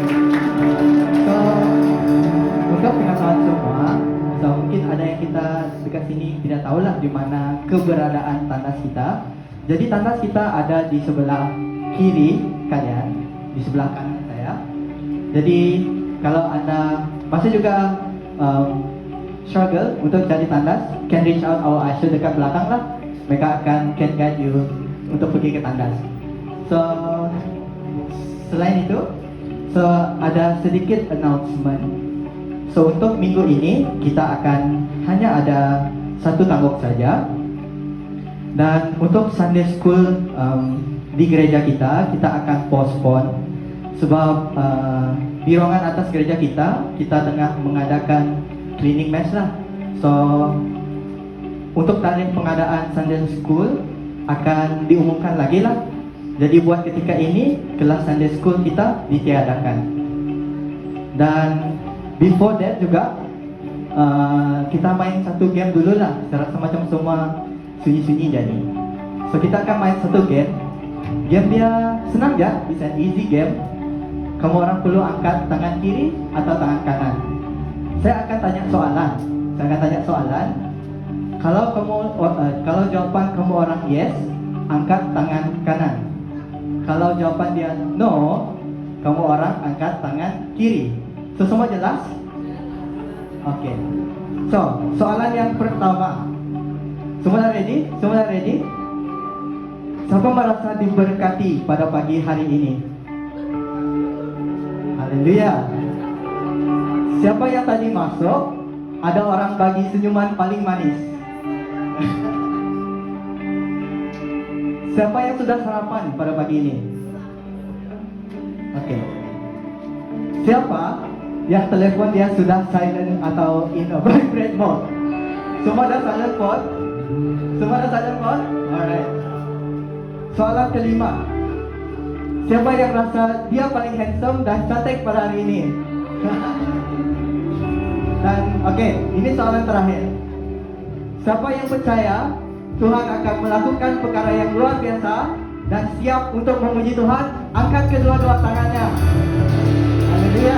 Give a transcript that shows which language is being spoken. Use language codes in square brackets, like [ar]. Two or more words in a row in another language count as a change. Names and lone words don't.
[ms] So, untuk pengetahuan semua, so, mungkin ada yang kita dekat sini tidak tahulah di mana keberadaan tandas kita. Jadi tandas kita ada di sebelah kiri kalian, di sebelah kanan saya. Jadi kalau Anda masih juga struggle untuk cari tandas, [en] can reach out our usher [ms] dekat belakang lah. Mereka akan [en] can guide you [ms] untuk pergi ke tandas. So, selain itu, so ada sedikit announcement. So untuk minggu ini kita akan hanya ada satu tangguk saja. Dan untuk Sunday School di gereja kita akan postpone sebab di ruangan atas gereja kita tengah mengadakan [en] cleaning mess [ms] lah. So untuk tarikh pengadaan Sunday School akan diumumkan lagi lah. Jadi buat ketika ini kelas Sunday School kita ditiadakan. Dan [en] before that [ms] juga kita main satu game dulu lah, serasa macam semua sunyi-sunyi jadi. So kita akan main satu game. Game dia senang ya, [en] it's an easy game. [ms] Kamu orang perlu angkat tangan kiri atau tangan kanan. Saya akan tanya soalan. Kalau jawaban kamu orang yes, angkat tangan kanan. Kalau jawaban dia no, kamu orang angkat tangan kiri. So semua jelas? Oke. So, soalan yang pertama. Semua ready? Siapa merasa diberkati pada pagi hari ini? Haleluya. Siapa yang tadi masuk? Ada orang bagi senyuman paling manis. Siapa yang sudah sarapan pada pagi ini? Oke. Siapa yang telepon dia sudah silent atau [en] in a vibrate mode? [ms] Semua ada [en] silent mode? [ms] Semua ada [en] silent mode? [ms] Alright. Soalan kelima. Siapa yang rasa dia paling handsome dan cantik pada hari ini? Dan oke, ini soalan terakhir. Siapa yang percaya Tuhan akan melakukan perkara yang luar biasa dan siap untuk memuji Tuhan? Angkat kedua-dua tangannya. Haleluya.